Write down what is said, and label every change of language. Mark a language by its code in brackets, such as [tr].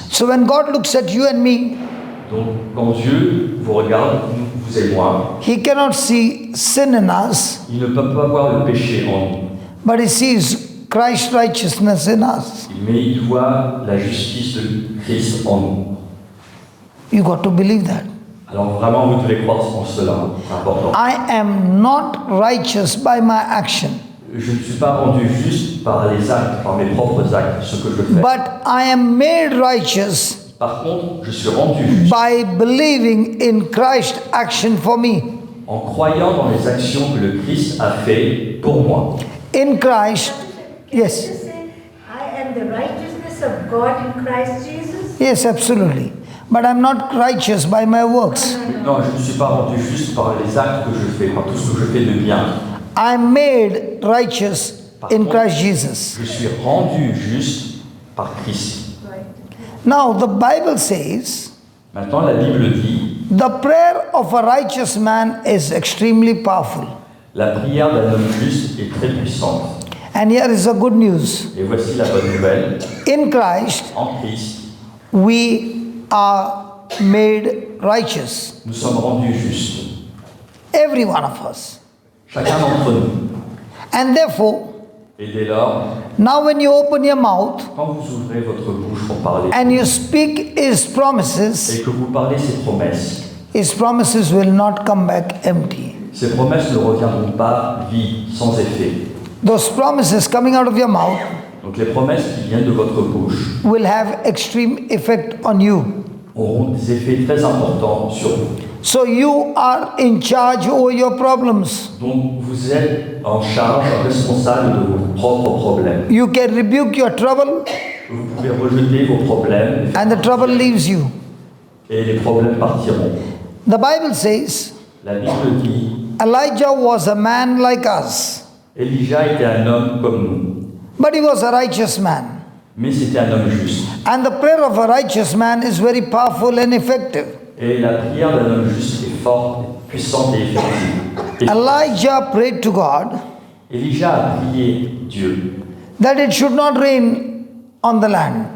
[en] So when God looks at you and me, [fr] Donc, quand Dieu vous regarde, vous et moi, [en] He cannot see sin in us, [fr] il ne peut pas voir le péché en nous, [en] but He sees Christ's righteousness in us. [fr] mais il voit la justice de Christ en nous. [en] You got to believe that. [fr] Alors vraiment, vous devez croire en cela, c'est important. [en] I am not righteous by my action, [fr] Je ne suis pas rendu juste par les actes, par mes propres actes, ce que je fais. [en] but I am made righteous [fr] Par contre, je suis rendu juste [en] by believing in Christ's action for me. [fr] en croyant dans les actions que le Christ a fait pour moi. [en] In Christ, Can you yes, just say, I am the righteousness of God in Christ Jesus? yes, absolutely. But I'm not righteous by my works. [fr] Non, je ne suis pas rendu juste par les actes que je fais, par tout ce que je fais de bien. [en] I'm made righteous in Christ Jesus. [fr] Je suis rendu juste par Christ. [en] Now, the Bible says [fr] Maintenant, la Bible dit, [en] the prayer of a righteous man is extremely powerful. [fr] la prière d'un homme juste est très puissante. [en] And here is the good news. [fr] Et voici la bonne nouvelle. [en] In Christ, [fr] En Christ, [en] we are made righteous. [fr] nous sommes rendus justes. [en] Every one of us. [fr] Chacun d'entre nous. [en] And therefore, [fr] Et dès lors, [en] now when you open your mouth [fr] quand vous ouvrez votre bouche pour parler [en] and you speak His promises, [fr] et que vous parlez ses promesses [en] will not come back empty. [fr] ces promesses ne reviendront pas vides, sans effet. [en] Those promises coming out of your mouth [fr] Donc les promesses qui viennent de votre bouche [en] will have extreme effect on you. [fr] auront des effets très importants sur vous. [en] So you are in charge over your problems. [fr] Donc vous êtes en charge, responsable de vos propres problèmes. [en] You can rebuke your trouble [fr] Vous pouvez rejeter vos problèmes [en] and the trouble leaves you. [fr] et les problèmes partiront. [en] The Bible says [fr] La Bible dit, [en] Elijah was a man like us, [fr] Elijah était un homme comme nous, [en] but he was a righteous man. [fr] mais c'était un homme juste. [en] And the prayer of a righteous man is very powerful and effective. [fr] Et la prière d'un homme juste est forte, puissante et effective. Et [en] Elijah prayed to God [fr] Elijah a prié Dieu [en] that it should not rain on the land.